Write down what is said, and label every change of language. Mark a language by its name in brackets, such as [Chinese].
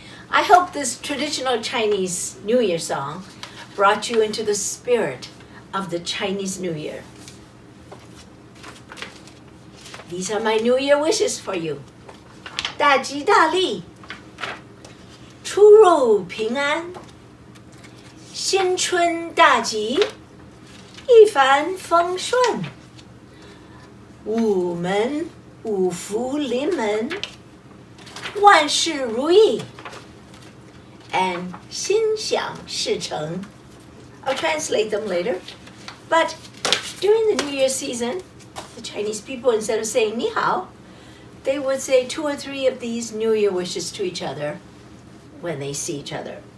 [English] I hope this traditional Chinese New Year song brought you into the spirit of the Chinese New Year. These are my New Year wishes for you. [Chinese] 大吉大利，出入平安，新春大吉，一帆风顺，五门五福临门，万事如意。 And 心想事成. [English] I'll translate them later. But during the New Year season, the Chinese people, instead of saying 你好, they would say 2 or 3 of these New Year wishes to each other when they see each other.